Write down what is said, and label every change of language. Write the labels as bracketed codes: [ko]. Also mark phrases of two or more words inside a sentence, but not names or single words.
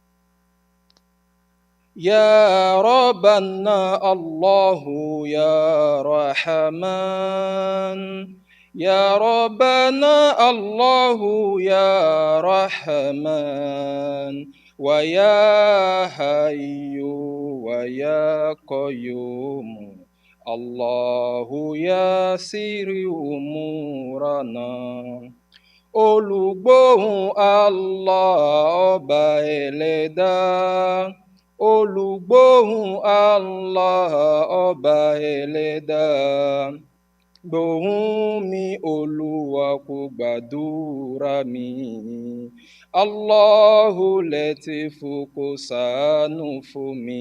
[ar] يا ربنا الله يا رحمن يا ربنا الله يا رحمن ويا حي ويا قيوم الله يسر أمورنا [yo] olùgbóhùn Allah ọba ẹlẹ́dá olùgbóhùn Allah ọba ẹlẹ́dá gbóhùn mi Olúwa kó gbàdúrà mi Allahu lẹ́tífù kó ṣàánú fún mi.